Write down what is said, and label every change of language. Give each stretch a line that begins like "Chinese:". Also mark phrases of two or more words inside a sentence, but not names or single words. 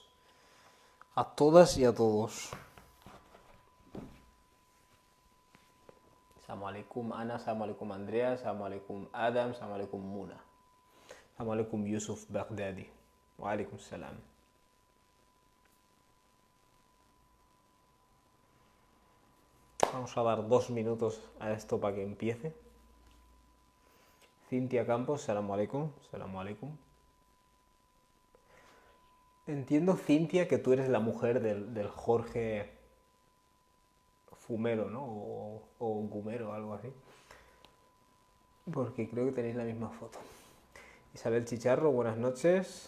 Spanish: A todas y a todos.
Arabic: السلام عليكم Ana، السلام عليكم Andrea، السلام عليكم Adam، السلام عليكم Muna. Assalamu alaikum Yusuf Baghdadi. وعليكم السلام.
Spanish: Vamos a dar 2 minutos a esto para que empiece. Cintia Campos,
Arabic: السلام عليكم. السلام عليكم.
Spanish: Entiendo, Cintia, que tú eres la mujer del Jorge Fumero, ¿no? O Gumero, algo así. Porque creo que tenéis la misma foto. Isabel Chicharro, buenas noches.